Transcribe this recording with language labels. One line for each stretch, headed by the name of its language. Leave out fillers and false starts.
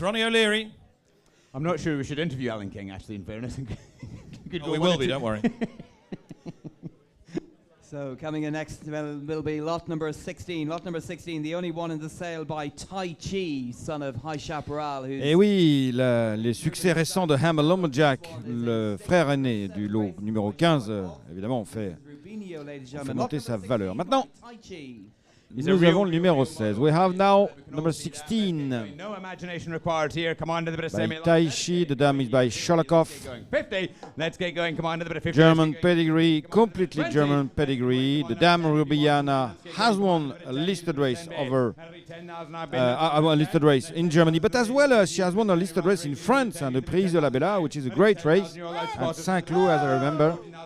English: Ronnie O'Leary. I'm not sure we should interview Alan King, actually, in fairness. We will be, don't worry. So coming in next will be lot number 16. Lot number 16, the only one in the sale by Tai Chi, son of High Chaparral.
French: Et oui, les succès récents de Hammer Lumberjack, le frère aîné du lot numéro 15, évidemment, ont fait monter sa valeur. Maintenant, nous avons le numéro 16.
English: We have now number 16. No imagination required here. Come on to the bit of By Tai Chi, the dam is by Sholokov. 50. Let's get going. Come on to the bit of 50. German pedigree, completely German pedigree. The dam Rubiana has won a listed race over a listed race in Germany, but as well as she has won a listed race in France, and the Prix de la Bella, which is a great race at Saint-Cloud, as I remember.